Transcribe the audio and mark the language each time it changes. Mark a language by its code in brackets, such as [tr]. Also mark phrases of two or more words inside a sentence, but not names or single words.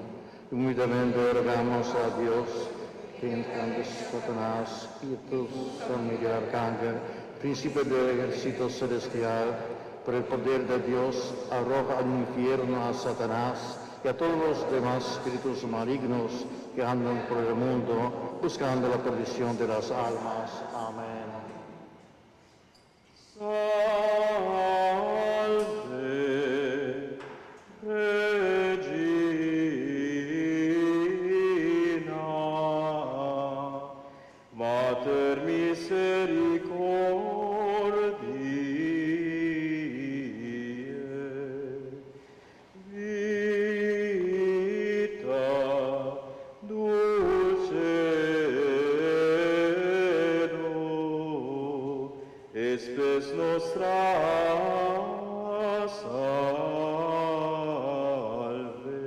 [es] Humildemente rogamos a Dios, que encante Satanás, y tú, San Miguel Arcángel, príncipe del ejército celestial, por el poder de Dios, arroja al infierno a Satanás y a todos los demás espíritus malignos que andan por el mundo buscando la perdición de las almas. Amén. [la] Salve, Regina, Mater misericordiae, vita, dulcedo, espes nostra salve.